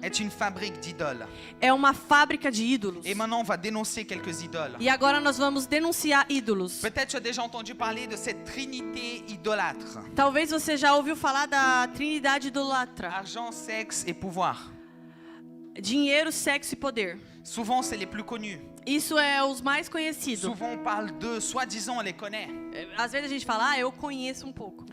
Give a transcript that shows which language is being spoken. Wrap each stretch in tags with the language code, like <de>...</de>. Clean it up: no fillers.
<fr>est une fabrique d'idoles.</fr> <pt>é uma fábrica de ídolos.</pt> <fr>Et maintenant, on va dénoncer quelques idoles.</fr> <pt>E agora nós vamos denunciar ídolos.</pt> <fr>Peut-être tu as déjà entendu parler de cette trinité idolâtre.</fr> <pt>Talvez você já ouviu falar da Trindade idolatra:</pt> <fr>Argent, sexe et pouvoir.</fr> <pt>dinheiro, sexo e poder.</pt> <fr>Souvent, c'est les plus connus.</fr> <pt>Isso é os mais conhecidos.</pt> <fr>Souvent, on parle d'eux, soi-disant, on les connaît.</fr> <pt>Às vezes a gente fala: eu conheço um pouco.</pt>